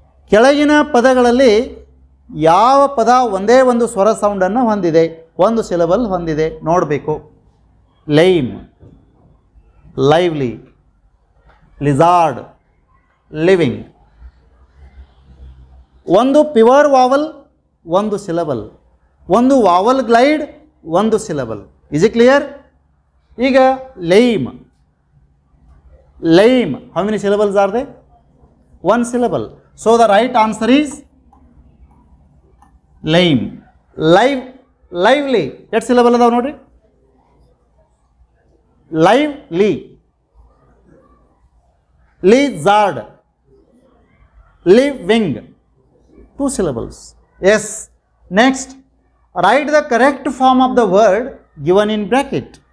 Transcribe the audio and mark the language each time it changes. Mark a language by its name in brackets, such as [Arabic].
[Kannada] ಕೆಳಗಿನ ಪದಗಳಲ್ಲಿ ಯಾವ ಪದ ಒಂದೇ ಒಂದು ಸ್ವರ ಸೌಂಡನ್ನು ಹೊಂದಿದೆ, 1 syllable ಹೊಂದಿದೆ? ನೋಡಬೇಕು. [English] Lime, lively, lizard, living. [Kannada] ಒಂದು ಪ್ಯೂರ್ ವಾವಲ್ 1 syllable, ಒಂದು ವಾವಲ್ glide 1 syllable. [English] Is it clear? ಈಗ lime, lame, how many syllables are there? 1 syllable. So the right answer is lame. [Kannada] Lively, 8 syllable ಅದಾವ ನೋಡ್ರಿ. [English] lively, lizard, living, 2 syllables. Yes. Next, write the correct form of the word given in bracket.